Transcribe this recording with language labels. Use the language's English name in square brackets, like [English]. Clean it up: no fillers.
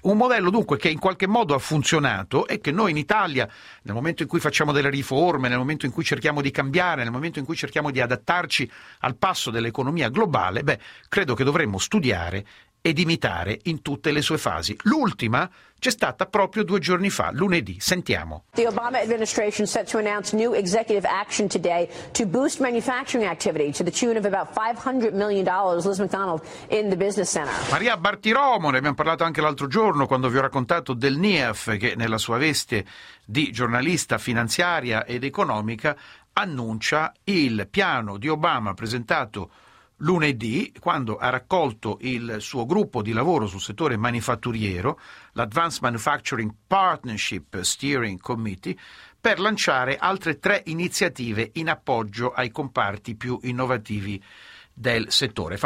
[Italian] Un modello dunque che in qualche modo ha funzionato e che noi in Italia, nel momento in cui facciamo delle riforme, nel momento in cui cerchiamo di cambiare, nel momento in cui cerchiamo di adattarci al passo dell'economia globale, credo che dovremmo studiare ed imitare in tutte le sue fasi. L'ultima c'è stata proprio 2 giorni fa, lunedì. Sentiamo. [English] The Obama administration set to announce new executive action today to boost manufacturing activity to the tune of about $500 million. Liz McDonald in the Business Center. [Italian] Maria Bartiromo, ne abbiamo parlato anche l'altro giorno quando vi ho raccontato del NIEF, che nella sua veste di giornalista finanziaria ed economica annuncia il piano di Obama presentato lunedì, quando ha raccolto il suo gruppo di lavoro sul settore manifatturiero, l'Advanced Manufacturing Partnership Steering Committee, per lanciare altre 3 iniziative in appoggio ai comparti più innovativi del settore.